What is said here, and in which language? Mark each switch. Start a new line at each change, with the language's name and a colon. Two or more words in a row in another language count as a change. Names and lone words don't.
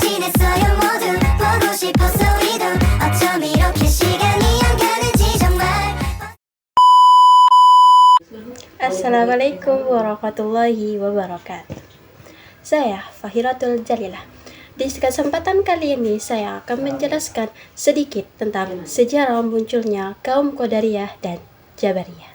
Korean: 있어요 모두 보고 싶었어 우리도 어쩜 이렇게 시간이 안 가는지 정말.
Arabic: السلام عليكم ورحمة الله وبركاته.
Indonesian: Saya Fahiratul Jalilah. Di kesempatan kali ini saya akan menjelaskan sedikit tentang sejarah munculnya kaum Qadariyah dan Jabariyah.